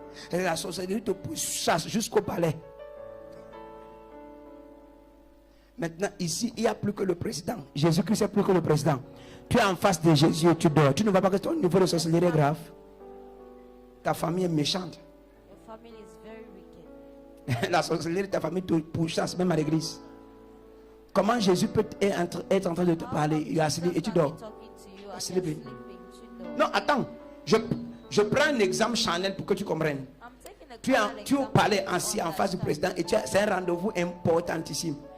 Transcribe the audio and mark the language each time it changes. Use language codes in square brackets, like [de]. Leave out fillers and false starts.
[fr] Et la sorcellerie te chasse jusqu'au palais. Maintenant, ici, il n'y a plus que le président. Jésus-Christ n'est plus que le président. Tu es en face de Jésus et tu dors. Tu ne vois pas que ton niveau de sorcellerie est grave. Ta famille est méchante. [en] Your family is very wicked. [fr] La sorcellerie de ta famille te pourchasse même à l'église. Comment Jésus peut être en train de te parler et tu dors? Sleeping. Non, attends. Je prends un exemple charnel pour que tu comprennes. Tu es au palais assis en face du président et c'est un rendez-vous importantissime.